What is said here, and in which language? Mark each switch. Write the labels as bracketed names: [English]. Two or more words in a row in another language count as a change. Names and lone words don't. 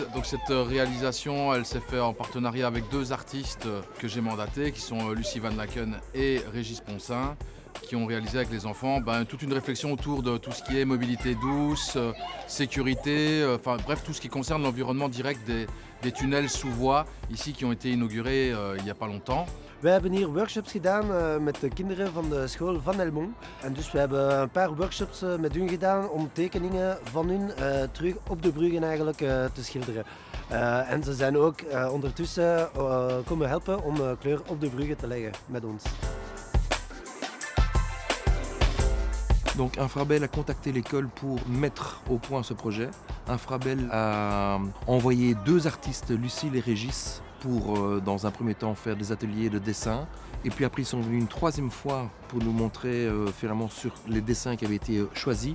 [French] Donc cette réalisation, elle s'est faite en partenariat avec deux artistes que j'ai mandatés, qui sont Lucie Van Laken et Régis Ponsin, qui ont réalisé avec les enfants toute une réflexion autour de tout ce qui est mobilité douce, sécurité, bref tout ce qui concerne l'environnement direct des tunnels sous voie ici qui ont été inaugurés il n'y a pas longtemps. [Dutch] Wij hebben hier workshops gedaan met de kinderen van de school van Helmond. En dus we hebben een paar workshops met hun gedaan om tekeningen van hun terug op de bruggen eigenlijk te schilderen. En ze zijn ook ondertussen komen helpen om kleur op de bruggen te leggen met ons. [French] Donc Infrabel a contacté l'école pour mettre au point ce projet. Infrabel a envoyé deux artistes, Lucille et Régis, pour dans un premier temps faire des ateliers de dessin. Et puis après ils sont venus une troisième fois pour nous montrer finalement sur les dessins qui avaient été choisis.